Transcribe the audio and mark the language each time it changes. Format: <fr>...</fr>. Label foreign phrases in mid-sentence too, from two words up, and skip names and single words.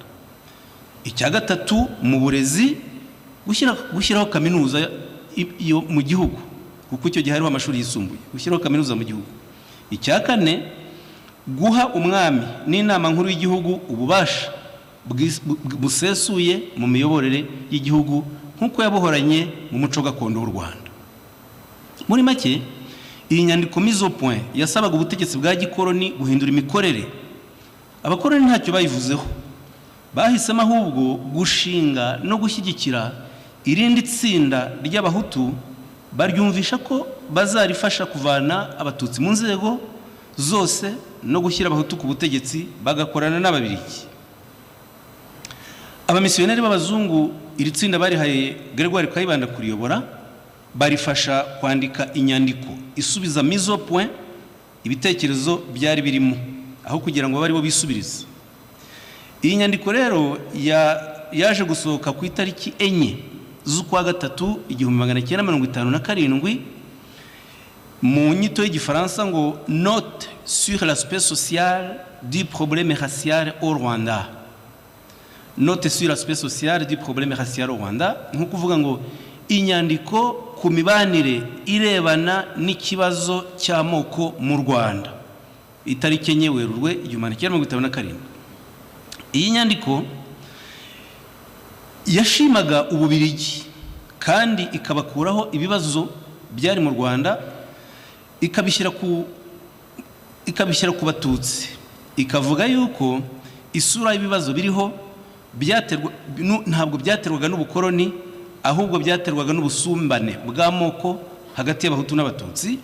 <rw>Icya gatatu, mu burezi, gushyiraho kaminuza mu gihugu, kuko icyo gihe hariho amashuri yisumbuye, gushyiraho kaminuza mu gihugu. Icya kane, guha umwami n'inama nkuru y'igihugu ububasha busesuye mu miyoborere y'igihugu nk'uko yabohoranye mu muco gakondo w'u Rwanda. Muri make, iyi nyandiko mise au point yasabaga ubutegetsi bwa gikoloni guhindura imikorere. Abakoloni ntacyo bayivuzeho, bahisemo ahubwo gushinga no gushyigikira irindi tsinda ry'Abahutu, baryumvisha ko bazarifasha kuvana Abatutsi mu nzego zose no gushyira Abahutu ku butegetsi, bagakorana n'Ababiligi. Abamisiyoneri b'abazungu iri tsinda barihaye Gregoire Kayibanda kuriyobora, barifasha kwandika inyandiko isubiza mise au point ibitekerezo byari birimo, aho kugira ngo bari bo bisubirize. Iyi nyandiko rero yaje gusohoka ku itariki 4 z'ukwa gatatu 1957 mu nyito y'igifaransa ngo Note sur l'aspect social du problème racial au Rwanda. Note sur l'aspect social du problème racial au Rwanda, nko kuvuga ngo inyandiko ku mibanire irebana n'ikibazo cy'amoko mu Rwanda. Itariki 4 Werurwe 1957. Iyi nyandiko yashimaga Ububiligi kandi ikabakuraho ibibazo byari mu Rwanda, ikabishyira ku Batutsi, ikavuga yuko isura y'ibibazo biriho ntabwo byaterwaga n'ubukoloni, ahubwo byaterwaga n'ubusumbane bw'amoko hagati y'Abahutu n'Abatutsi.</rw>